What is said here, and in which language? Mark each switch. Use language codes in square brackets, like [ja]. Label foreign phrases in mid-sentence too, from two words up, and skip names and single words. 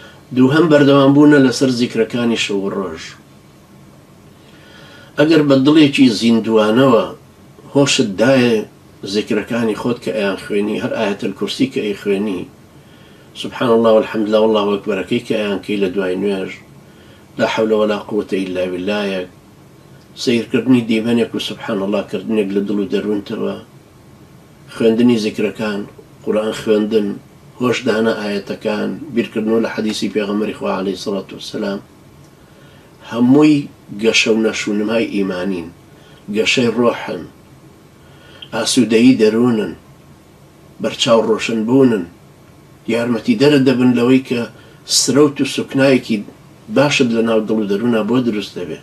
[ku] دووهەم بەردەوامبوونە لەسەر زیکرەکانی شەو ڕۆژ. ئەگەر بە دڵێکی زیندوانەوە هۆشت دایە زیکرەکانی خۆت کە ئەیان خوێنی، هەر ئایەت الکورسی کە ئەی خوێنی، [ar] سبحان الله والحمد لله [ku] والله ئەکبەرەکەی کە ئەیان کەی لە دوای نوێژ، [ar] لا حول ولا قوة إلا بالله، [ku] سیرکردنی دیمەنێک و [ar] سبحان الله [ku] کردنێک لە دڵ و دەروونتەوە، خوێندنی زیکرەکان، قورئان خوێندن، هۆشدانە ئایەتەکان، بیرکردنەوە لە حەدیسی پێغەمبەری خوا [ar] عەلەیهی سەڵات وەسەلام، [ku] هەمووی گەشە و نەشونمای ئیمانین، گەشەی ڕۆحن، ئاسوودەیی دەروونن، بەرچاو ڕۆشنبوونن، یارمەتی دەرە دەبن لەوەی کە سرەوت و سوکنایەکی باشت لە ناو دڵ و دەروونە بۆ دروست دەبێت.